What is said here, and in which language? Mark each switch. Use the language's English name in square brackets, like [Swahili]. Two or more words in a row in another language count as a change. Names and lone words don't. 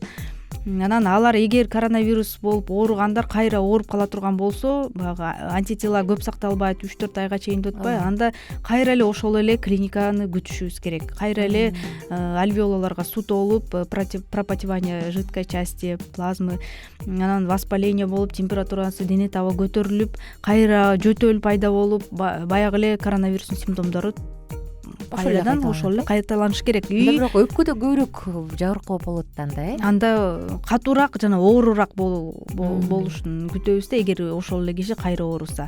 [Kyrgyz] Анан алар эгер коронавирус болуп ооругандар кайра ооруп кала турган болсо, антитела көп сакталбайт, 3-4 айга чейин өтпөй, анда кайра эле ошол эле клиниканы күтүшүбүз керек. Кайра эле альвеолаларга суу толуп, [Russian] пропотевание жидкой части, плазмы, [Kyrgyz] анан воспаление болуп, температурасы дене таба көтөрүлүп, кайра жөтөл пайда болуп, баягы эле коронавирустун симптомдору пайдадан ошол эле кайталаныш керек. Бирок өпкөдө көбүрөөк жабыркоо болот анда, Анда катуураак жана оорураак болушун күтөбүз да, эгер ошол эле киши кайра ооруса.